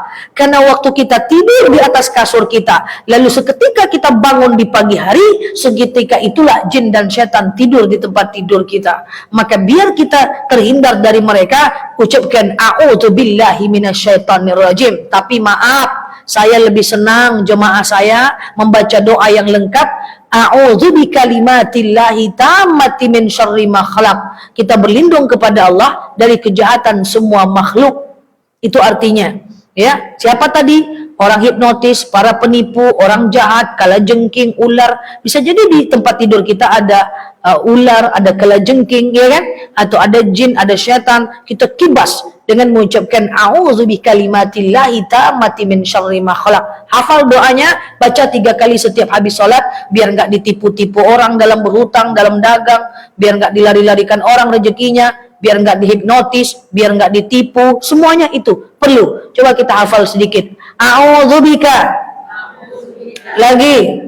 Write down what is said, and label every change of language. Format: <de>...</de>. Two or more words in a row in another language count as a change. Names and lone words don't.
<id>Karena waktu kita tidur di atas kasur kita, lalu seketika kita bangun di pagi hari, seketika itulah jin dan syaitan tidur di tempat tidur kita. Maka biar kita terhindar dari mereka, ucapkan</id> <ar>أعوذ بالله من الشيطان الرجيم.</ar> <id>Tapi maaf, saya lebih senang jemaah saya membaca doa yang lengkap.</id> <ar>أعوذ بكلمات الله التامات من شر ما خلق.</ar> <id>Kita berlindung kepada Allah dari kejahatan semua makhluk. Itu artinya, ya. Siapa tadi? Orang hipnotis, para penipu, orang jahat, kalajengking, ular. Bisa jadi di tempat tidur kita ada ular, ada kalajengking, ya kan? Atau ada jin, ada syaitan. Kita kibas dengan mengucapkan</id> <ar>أعوذ بكلمات الله التامات من شر ما خلق.</ar> <id>Hafal doanya, baca 3 kali setiap habis sholat, biar nggak ditipu-tipu orang dalam berhutang, dalam dagang, biar nggak dilari-larikan orang rezekinya, biar nggak dihipnotis, biar nggak ditipu. Semuanya itu perlu. Coba kita hafal sedikit. A'udzubika. Lagi.</id>